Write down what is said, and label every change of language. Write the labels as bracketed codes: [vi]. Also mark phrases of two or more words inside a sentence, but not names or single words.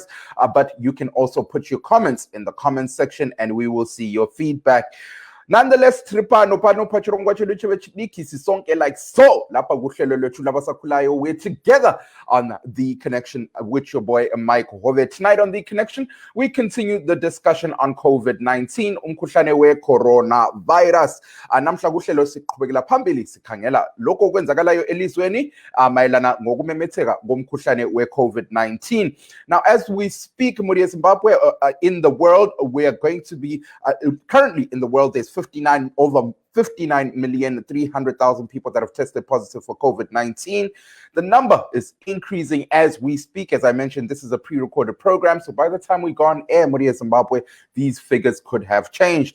[en] But you can also put your comments in the comments section and we will see your feedback. Nonetheless, like so, we're together on The Connection with your boy Mike Hove. Tonight on The Connection, we continue the discussion on COVID-19, [nd] umkhuhlane we-coronavirus. Namuhla kuhlelo siqhubekela phambili Sikhangela lokhu okwenzakalayo elizweni mayelana ngokumemetheka komkhuhlane we-COVID-19. [en] Now, as we speak, Muri Zimbabwe, in the world, we are going to be currently in the world. There's over 59,300,000 people that have tested positive for COVID-19. The number is increasing as we speak. As I mentioned, this is a pre-recorded program, so by the time we go on air, Muri Zimbabwe, these figures could have changed.